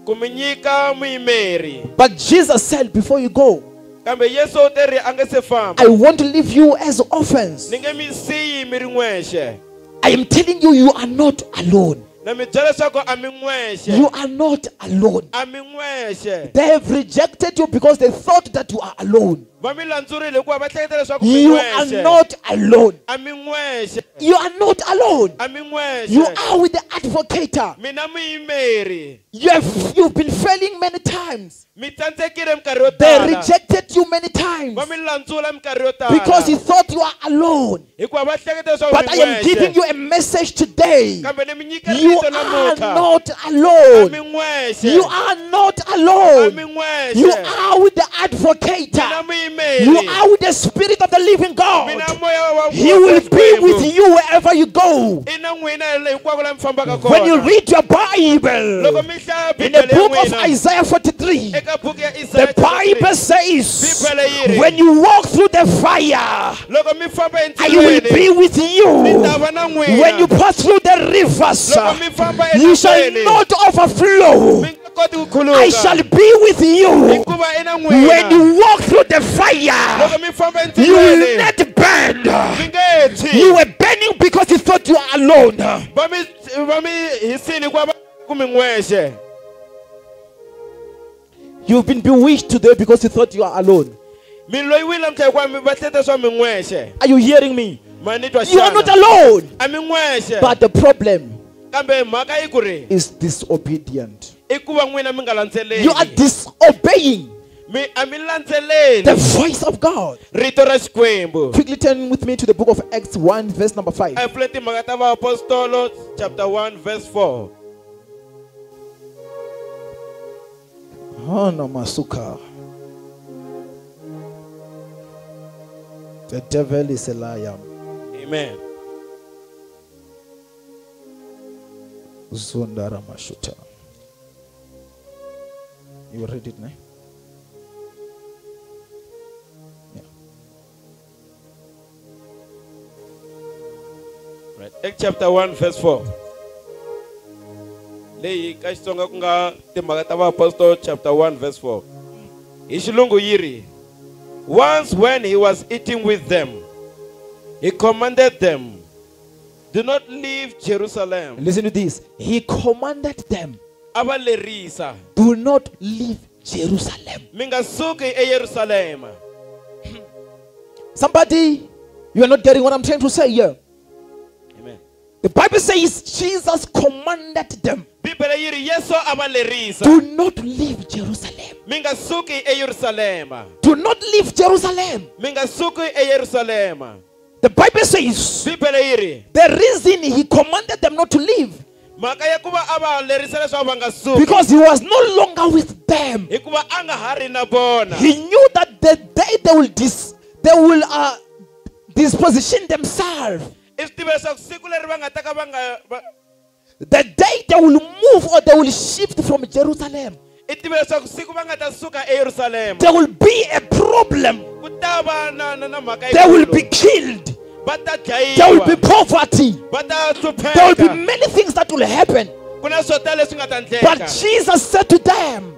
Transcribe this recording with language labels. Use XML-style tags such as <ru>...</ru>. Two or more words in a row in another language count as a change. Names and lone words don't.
<en>But Jesus said, before you go, I want to leave you as orphans. I am telling you, you are not alone. You are not alone. They have rejected you because they thought that you are alone.</en> <ts>va mi landzurile hikuva va hleketa leswaku</ts> <en>You are not alone.</en> <ts>a mi n'wexe</ts> <en>You are not alone.</en> <ts>a mi</ts> <en>You</en> <ts>n'wexe</ts> <en>are with the advocator.</en> <ts>mina muyimeri</ts> <en>You've been failing many times.</en> <ts>mi tsandzekile minkarhi yo</ts> <en>They</en> <ts>tala</ts> <en>rejected you many times</en> <ts>va mi landzula minkarhi yo</ts> <en>because you</en> <ts>tala</ts> <en>thought you are alone.</en> <ts>hikuva va hleketa leswaku</ts> <en>But I</en> <ts>mi</ts> <en>am giving</en> <ts>n'wexe</ts> <en>you a message today.</en> <ts>kambe ni mi nyika</ts> <en>You</en> <ts>rito</ts> <en>are</en> <ts>namuntlha</ts> <en>not</en> <ts>a mi</ts> <en>alone.</en> <ts>n'wexe</ts> <en>You are not</en> <ts>a mi</ts> <en>alone.</en> <ts>n'wexe</ts> <en>You are with the</en> <ts>mina</ts> <en>advocator.</en> <ts>muyimeri</ts> <en>You are with the Spirit of the living God.</en> <ts>mina moya wa</ts> <en>He will be with you wherever you go.</en> <ts>i na n'wina hinkwako laha mi fambaka</ts> <en>When you</en> <ts>kona</ts> <en>read your Bible,</en> <ts>loko mi hlaya</ts> <en>in the</en> <ts>bibele ya</ts> <en>book of</en> <ts>n'wina</ts> <en>Isaiah 43,</en> <ts>eka buku ya</ts> <en>the Isaiah Bible says,</en> <ts>Bibele yi ri,</ts> <en>when you walk through the fire,</en> <ts>loko mi famba</ts> <en>I will be</en> <ts>endzilweni</ts> <en>with</en> <ts>ni</ts> <en>you.</en> <ts>ta va na</ts> <en>When you</en> <ts>n'wina</ts> <en>pass through the rivers,</en> <ts>loko mi famba</ts> <en>you shall</en> <ts>endzilweni</ts> <en>not overflow.</en> <ts>mi nga koti ku</ts> <en>I shall</en> <ts>khuluka</ts> <en>be with you.</en> <ts>hikuva i na</ts> <en>When</en> <ts>n'wina</ts> <en>you walk through the fire,</en> <ts>loko mi famba</ts> <en>you will</en> <ts>endzilweni</ts> <en>not burn.</en> <ts>mi nge tshwi</ts> <en>You were burning because you thought you are alone.</en> <ts>va mi hisile hikuva va ku mi n'wexe</ts> <en>You've been bewitched today because you thought you are alone.</en> <ts>mi loyiwile namuntlha hikuva va hleketa swa mi n'wexe</ts> <en>Are you hearing me?</en> <ts>ma ni twa</ts> <en>You are not</en> <ts>xana</ts> <en>alone.</en> <ts>a mi n'wexe</ts> <en>But the problem</en> <ts>kambe mhaka yi ku ri</ts> <en>is disobedient.</en> <ts>i ku va n'wina mi nga</ts> <en>You are</en> <ts>landzeleli</ts> <en>disobeying</en> <ts>a mi landzeleli</ts> <en>the voice of God.</en> <ts>rito ra xikwembu</ts> <en>Quickly turn with me to the book of Acts 1, verse number 5.</en> <ts>a pfule timhaka ta vaapostolo</ts> <en>chapter 1 verse 4 Oh no, Masuka. The devil is a liar. amen Zundara Mashuta. You read it now? Yeah. right Acts chapter 1 verse 4</en> <ts>leyi ka xitsonga ku nga timhaka ta vaapostolo</ts> <en>chapter 1 verse 4</en> <ts>hi xilungu yi ri</ts> <en>once when he was eating with them he commanded them do not leave Jerusalem Listen to this. He commanded them,</en> <ts>a va lerisa</ts> <en>do not leave Jerusalem.</en> <ts>mi nga suki eYerusalema</ts> <en>Somebody, you are not getting what I'm trying to say here. amen The Bible says Jesus commanded them,</en> <ts>bibele yi ri yesu a va lerisa</ts> <en>do not leave Jerusalem.</en> <ts>mi nga suki eYerusalema</ts> <en>Do not leave Jerusalem.</en> <ts>mi nga suki eYerusalema</ts> <en>The Bible says</en> <ts>bibele yi ri</ts> <en>the reason he commanded them not to leave</en> <ts>mhaka ya ku va a va lerisa leswaku va nga suki</ts> <en>because he was no longer with them.</en> <ts>hikuva a nga ha ri na vona</ts> <en>He knew that the day they will disposition themselves,</en> <ts>i swi tiva leswaku siku leri va nga ta ka va nga</ts> <en>the day they will move or they will shift from Jerusalem,</en> <ts>i tiva leswaku siku va nga ta suka eYerusalema</ts> <en>there will be a problem.</en> <ts>ku ta va na mhaka</ts> <en>They will be</en> <ts>yikulu</ts> <en>killed.</en> <ts>va ta</ts> <en>There will be</en> <ts>dlayiwa</ts> <en>poverty.</en> <ts>va ta</ts> <en>There will be</en> <ts>hlupheka</ts> <en>many things that will happen.</en> <ts>ku na swo tala leswi nga ta</ts> <en>But</en> <ts>endleka</ts> <en>Jesus said to them,</en>